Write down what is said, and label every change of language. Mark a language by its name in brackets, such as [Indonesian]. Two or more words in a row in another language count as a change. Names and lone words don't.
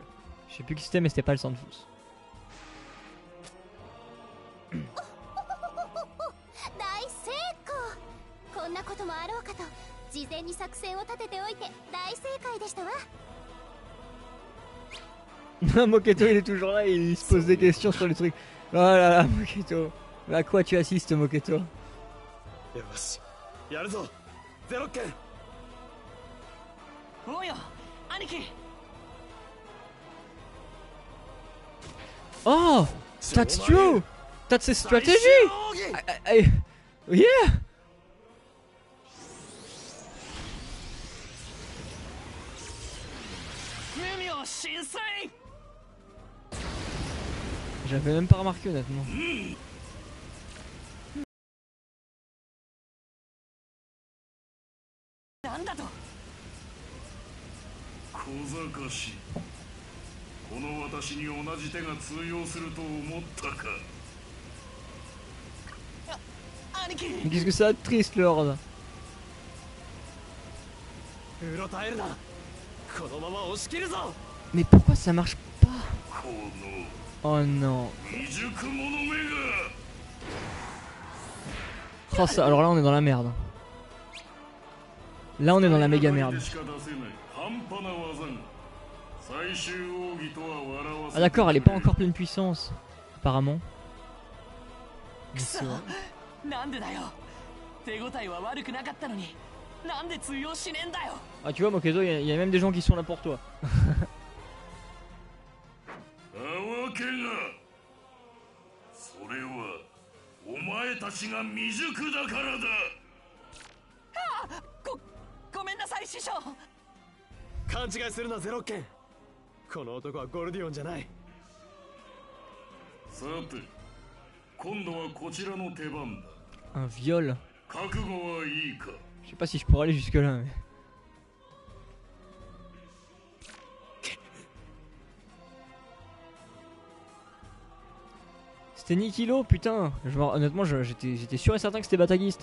[French] Je sais plus qui c'était mais c'était pas le Sandfous. Moketo il est toujours là et il se pose des questions sur les trucs. Oh là là Moketo. À quoi tu assistes Moketo? [Japanese] よしやるぞゼロッケン。おうよ兄貴。 [English] Oh, that's true. That's his strategy. Yeah. [French] J'avais même pas remarqué honnêtement. [Japanese] なんだと。小賢しい。この私に同じ手が通用すると思ったか。兄貴。 [French] Qu'est-ce que ça triste, Lord? [Japanese] うろたえるな。このまま押し切るぞ。 [French] Mais pourquoi ça marche pas? [Japanese] この [French] Oh non. [Japanese] 未熟者めが。 [French] Oh, ça, alors là on est dans la merde. Là on est dans la méga merde. Ah d'accord, elle est pas encore pleine puissance. Apparemment. Mais c'est vrai. [Japanese] なんでだよ。手応えは悪くなかったのに。なんで通用しねえんだよ。 [French] Ah tu vois Mokezo, il y a même des gens qui sont là pour toi. [Japanese] それはお前たちが未熟だからだ。ごめんなさい師匠。勘違いするなゼロッケン。この男はゴルディオンじゃない。さて今度はこちらの出番だ。 [French] Un viol. [Japanese] 覚悟はいいか。 [French] Je sais pas si je pourrais aller jusque là. Mais... C'était Nikilo, putain. Honnêtement, j'étais sûr et certain que c'était Bataguiste.